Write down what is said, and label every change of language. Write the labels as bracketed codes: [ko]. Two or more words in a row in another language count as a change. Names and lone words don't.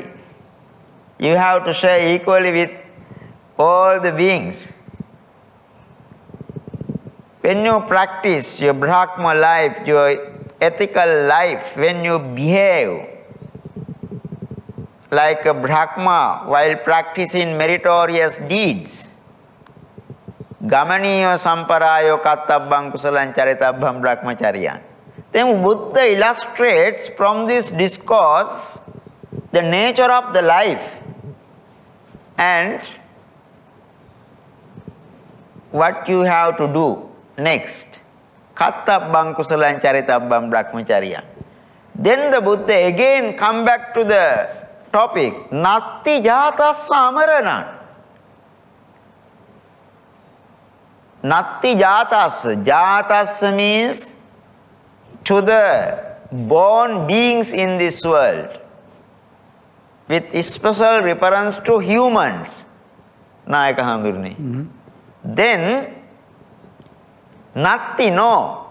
[en] You have to share equally with all the beings. When you practice your Brahma life, your ethical life, when you behave like a Brahma while practicing meritorious deeds, [pi] Gamaniyo samparayo kattabbang kusalan charitabbam brahmacharyan. [en] Then Buddha illustrates from this discourse the nature of the life and what you have to do next. [pi] Kattabbang kusalan charitabbam brahmacharyan. [en] Then the Buddha again come back to the topic, [pi] Natti jatas samarana. Natti jatas. [en] Jatas means to the born beings in this world, with special reference to humans. Nayaka Handurni. Then Natti no.